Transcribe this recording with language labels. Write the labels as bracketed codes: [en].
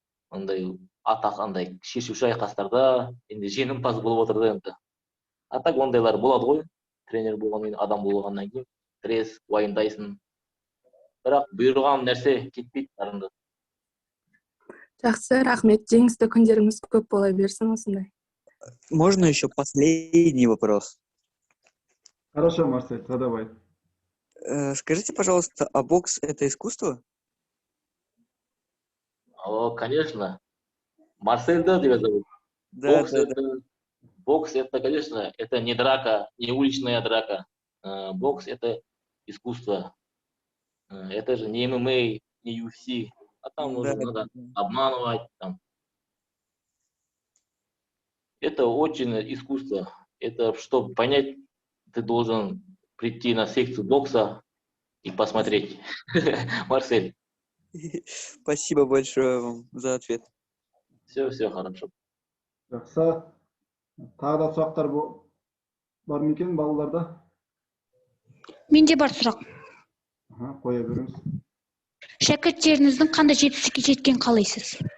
[kk] андай атақ андай шешуші айқастарда енді жеңімпаз болып отыр да енді. А так ондайлар болады ғой. Тренер болғаннан кейін, адам болғаннан кейін стресс, уайымдайсың. Бірақ бұйырған нәрсе кетпейді арында. Жақсы, рахмет. Жеңісті күндеріңіз көп бола берсін осындай. [ru] Можно еще последний вопрос? Хорошо, Марсель, задавай. Скажите, пожалуйста, а бокс это искусство? Конечно. Марсель, да, тебя зовут? Да, Бокс да, это, бокс это, конечно, это не драка, не уличная драка. Бокс это искусство. Это же не ММА, не UFC. А там да, уже надо обманывать. Там. Это очень искусство. Это, чтобы понять, ты должен прийти на секцию бокса и посмотреть. Марсель. Спасибо большое вам за ответ. Все хорошо. [kk] Жақсы. Тағы да сұрақтар бар ма екен балаларда? Менде бар сұрақ. Қоя беріңіз. Шәкірттеріңіздің қандай жетістікке жеткенін қалайсыз?